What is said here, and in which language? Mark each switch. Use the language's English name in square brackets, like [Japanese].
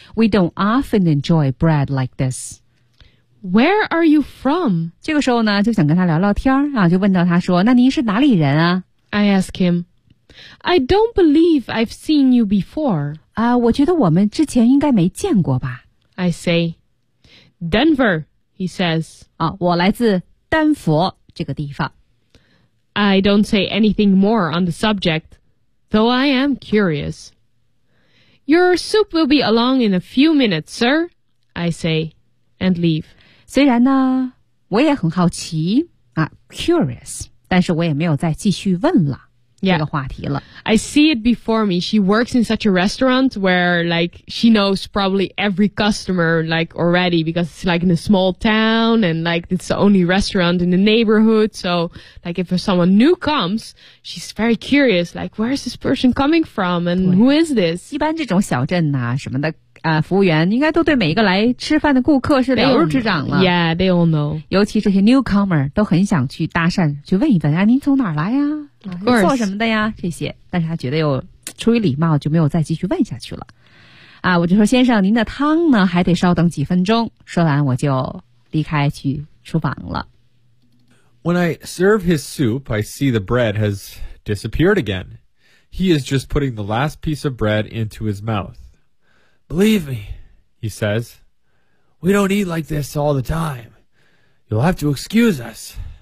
[English] We don't often enjoy bread like this. Where are you from? [Chinese] 这个时候呢，就想跟他聊聊天啊，就问到他说，那您是哪里人啊？ [English] I ask him, I don't believe I've seen you before. [Chinese] 我觉得我们之前应该没见过吧。 [English] I say, Denver, he says. [Chinese] 啊，我来自丹佛这个地方。 [English] I don't say anything more on the subject, though I am curious. Your soup will be along in a few minutes, sir, I say, and leave. [Chinese] 虽然呢，我也很好奇啊 ，curious， 但是我也没有再继续问了。 [English] Yeah. [Chinese] 这个话题了。 [English] I see it before me. She works in such a restaurant where, like, she knows probably every customer, like, already, because it's, like, in a small town, and, like, it's the only restaurant in the neighborhood. So, like, if someone new comes, she's very curious, like, where is this person coming from, and who is this? [Chinese] 一般这种小镇啊什么的服务员应该都对每一个来吃饭的顾客是了如指掌了。 [English] Yeah, they all know. [Chinese] 尤其这些 newcomer 都很想去搭讪，去问一问啊，您从哪儿来呀？啊，做什么的呀？这些，但是他觉得又出于礼貌，就没有再继续问下去了。啊，我就说先生，您的汤呢，还得稍等几分钟。说完，我就离开去厨房了。 [English] When I serve his soup, I see the bread has disappeared again. He is just putting the last piece of bread into his mouth. Believe me, he says, we don't eat like this all the time. You'll have to excuse us,